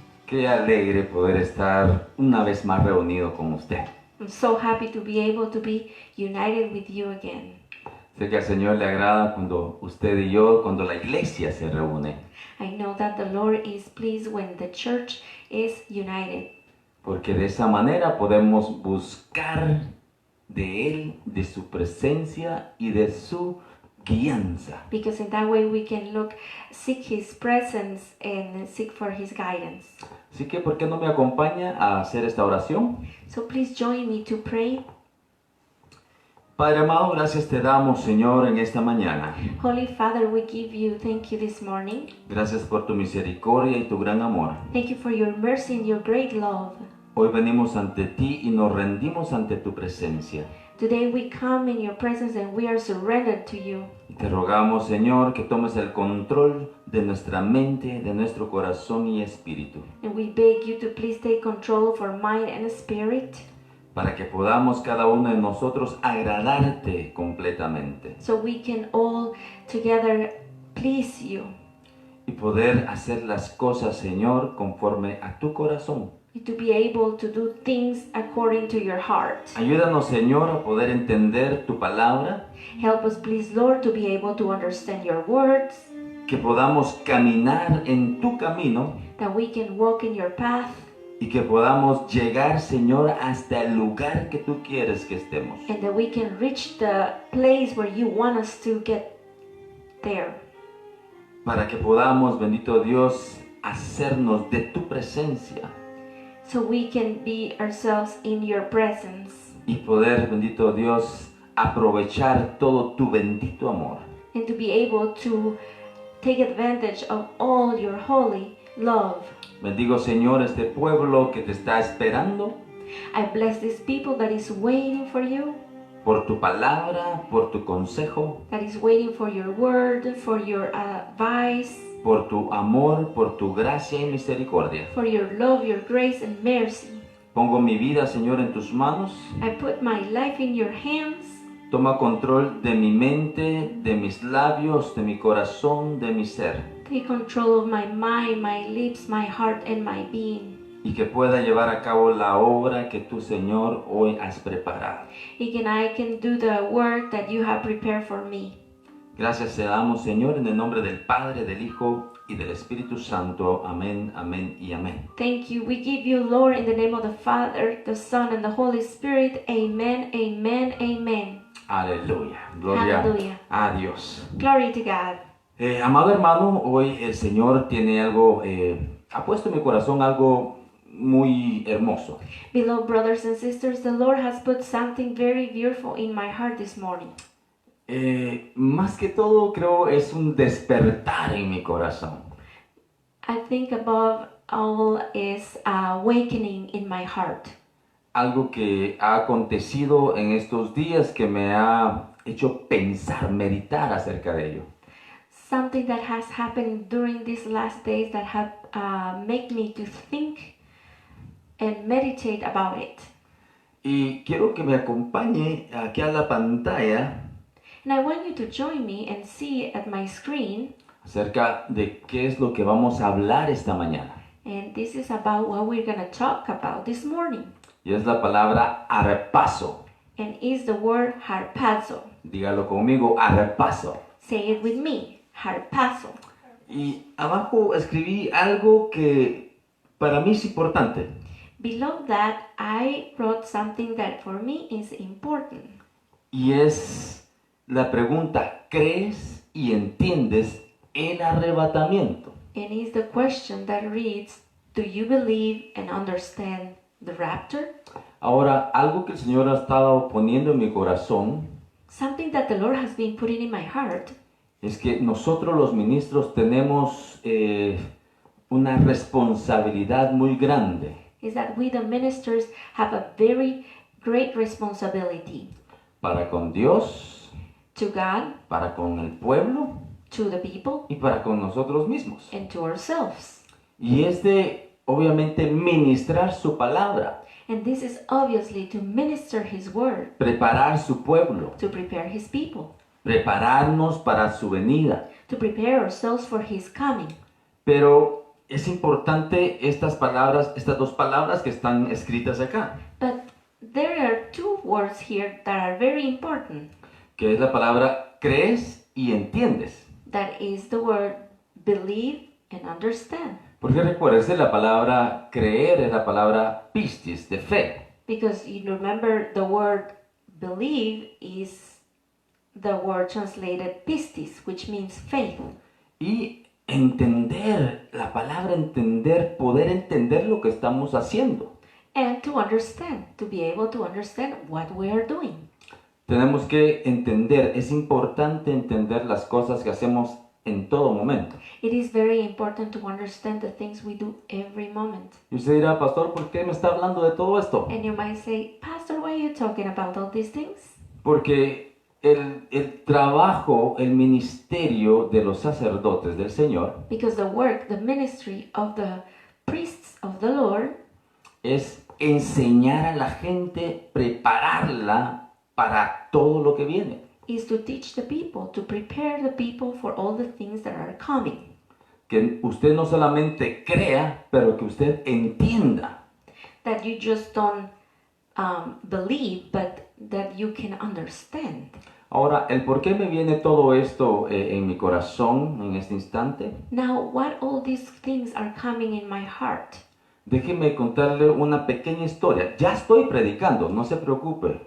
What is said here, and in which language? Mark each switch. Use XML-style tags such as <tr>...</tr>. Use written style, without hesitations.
<es>Qué alegre poder estar una vez más reunido con usted.</es> <en>I'm so happy to be able to be united with you again.</en> <es>Sé que al Señor le agrada cuando usted y yo, cuando la iglesia se reúne,</es> <en>I know that the Lord is pleased when the church is united,</en> <es>porque de esa manera podemos buscar de Él, de su presencia y de su guianza.</es> <en>because in that way we can seek His presence and seek for His guidance.</en> <es>Así que, ¿por qué no me acompaña a hacer esta oración?</es> <en>So please join me to pray.</en> <es>Padre amado, gracias te damos, Señor, en esta mañana.</es> <en>Holy Father, we give you thank you this morning.</en> <es>Gracias por tu misericordia y tu gran amor.</es> <en>Thank you for your mercy and your great love.</en> <es>Hoy venimos ante ti y nos rendimos ante tu presencia.</es> <en>Today we come in your presence and we are surrendered to you.</en> <es>Y te rogamos, Señor, que tomes el control de nuestra mente, de nuestro corazón y espíritu,</es> <en>And we beg you to please take control of our mind and spirit,</en> <es>para que podamos cada uno de nosotros agradarte completamente</es> <en>so we can all together please you,</en> <es>y poder hacer las cosas, Señor, conforme a tu corazón.</es> <en>and to be able to do things according to your heart.</en> <es>Ayúdanos, Señor, a poder entender tu palabra,</es> <en>Help us, please, Lord, to be able to understand your words,</en> <es>que podamos caminar en tu camino</es> <en>that we can walk in your path,</en> <es>y que podamos llegar, Señor, hasta el lugar que tú quieres que estemos.</es> <en>and that we can reach the place where you want us to get there.</en> <es>Para que podamos, bendito Dios, hacernos de tu presencia</es> <en>So we can be ourselves in your presence,</en> <es>y poder, bendito Dios, aprovechar todo tu bendito amor.</es> <en>and to be able to take advantage of all your holy love.</en> <es>Bendigo, Señor, este pueblo que te está esperando</es> <en>I bless these people that is waiting for you,</en> <es>por tu palabra, por tu consejo,</es> <en>that is waiting for your word, for your advice,</en> <es>por tu amor, por tu gracia y misericordia.</es> <en>for your love, your grace and mercy.</en> <es>Pongo mi vida, Señor, en tus manos.</es> <en>I put my life in your hands.</en> <es>Toma control de mi mente, de mis labios, de mi corazón, de mi ser.</es> <en>Take control of my mind, my lips, my heart and my being.</en> <es>Y que pueda llevar a cabo la obra que tú, Señor, hoy has preparado.</es> <en>And I can do the work that you have prepared for me.</en> <es>Gracias te damos, Señor, en el nombre del Padre, del Hijo y del Espíritu Santo. Amén, amén y amén.</es> <en>Thank you. We give you, Lord, in the name of the Father, the Son, and the Holy Spirit. Amen, amen, amen.</en> <es>Aleluya. Gloria Aleluya. a Dios.</es> <en>Glory to God.</en> <es>Amado hermano, hoy el Señor tiene algo, ha puesto en mi corazón algo muy hermoso.</es> <en>Beloved brothers and sisters, the Lord has put something very beautiful in my heart this morning.</en> <es>Más que todo, creo, es un despertar en mi corazón.</es> <en>I think above all is awakening in my heart.</en> <es>Algo que ha acontecido en estos días que me ha hecho pensar, meditar acerca de ello.</es> <en>Something that has happened during these last days that have made me to think and meditate about it.</en> <es>Y quiero que me acompañe aquí a la pantalla</es> <en>And I want you to join me and see at my screen.</en> <es>acerca de qué es lo que vamos a hablar esta mañana.</es> <en>And this is about what we're going to talk about this morning.</en> <es>Y es la palabra arpazo.</es> <en>And is the word harpazo.</en> <es>Dígalo conmigo, arpazo.</es> <en>Say it with me, harpazo.</en> <es>Y abajo escribí algo que para mí es importante.</es> <en>Below that, I wrote something that for me is important.</en> <es>Y es la pregunta, ¿crees y entiendes el arrebatamiento?</es> <en>And is the question that reads, do you believe and understand the rapture?</en> <es>Ahora, algo que el Señor ha estado poniendo en mi corazón</es> <en>Something that the Lord has been putting in my heart</en> <es>es que nosotros los ministros tenemos una responsabilidad muy grande</es> <en>is that we the ministers have a very great responsibility</en> <es>para con Dios,</es> <en>to God,</en> <es>para con el pueblo</es> <en>to the people,</en> <es>y para con nosotros mismos.</es> <en>and to ourselves.</en> <es>Y es de, obviamente, ministrar su palabra,</es> <en>And this is obviously to minister His word,</en> <es>preparar su pueblo,</es> <en>to prepare His people,</en> <es>prepararnos para su venida.</es> <en>to prepare ourselves for His coming.</en> <es>Pero es importante estas dos palabras que están escritas acá,</es> <en>But there are two words here that are very important.</en> <es>que es la palabra crees y entiendes.</es> <en>That is the word believe and understand.</en> <es>Porque recuérdese, la palabra creer es la palabra pistis, de fe.</es> <en>Because you remember the word believe is the word translated pistis, which means faith.</en> <es>Y entender, la palabra entender, poder entender lo que estamos haciendo.</es> <en>And to understand, to be able to understand what we are doing.</en> <es>Tenemos que entender, es importante entender las cosas que hacemos en todo momento.</es> <en>It is very important to understand the things we do every moment.</en> <es>Y usted dirá, pastor, ¿por qué me está hablando de todo esto?</es> <en>And you might say, Pastor, why are you talking about all these things?</en> <es>Porque el trabajo, el ministerio de los sacerdotes del Señor</es> <en>Because the work, the ministry of the priests of the Lord</en> <es>es enseñar a la gente, prepararla para todo lo que viene.</es> <en>is to teach the people, to prepare the people for all the things that are coming.</en> <es>Que usted no solamente crea, pero que usted entienda.</es> <en>That you just don't believe, but that you can understand.</en> <es>Ahora, el por qué me viene todo esto en mi corazón en este instante,</es> <en>Now, what all these things are coming in my heart?</en> <es>déjeme contarle una pequeña historia. Ya estoy predicando, no se preocupe.</es>